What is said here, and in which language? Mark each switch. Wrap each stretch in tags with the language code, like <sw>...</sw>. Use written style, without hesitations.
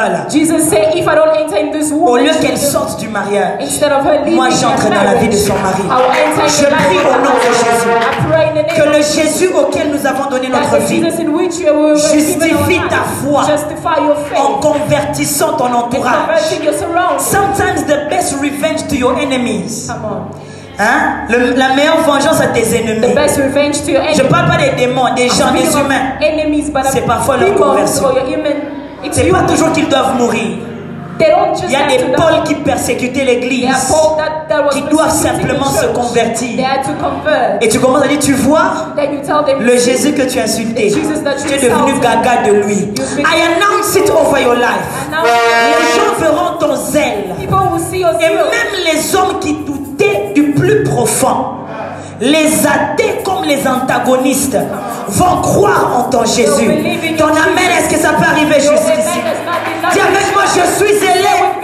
<en>Jesus said, if I don't enter in this womb,</en> <fr>au lieu qu'elle sorte du mariage,</fr> <en>instead of her leaving,</en> <fr>moi j'entre dans la vie de son mari. Je prie au nom de Jésus que le Jésus auquel nous avons donné notre vie justifie ta foi en convertissant ton entourage.</fr> <en>Sometimes the best revenge to your enemies. Hein?</en> <fr>La meilleure vengeance à tes ennemis. Je ne parle pas des démons, des gens, des humains. C'est parfois leur conversion. C'est pas toujours qu'ils doivent mourir. Il y a des Paul qui persécutaient l'église, qui doivent simplement se convertir. Et tu commences à dire, tu vois, le Jésus que tu as insulté, tu es devenu gaga de lui.</fr> <en>I announce it over your life.</en> <fr>Les gens verront ton zèle. Et même les hommes qui doutaient du plus profond, les athées comme les antagonistes, vont croire en ton Jésus. Ton amen, est-ce que ça peut arriver jusqu'ici? Dis avec moi, je suis zélé.</fr>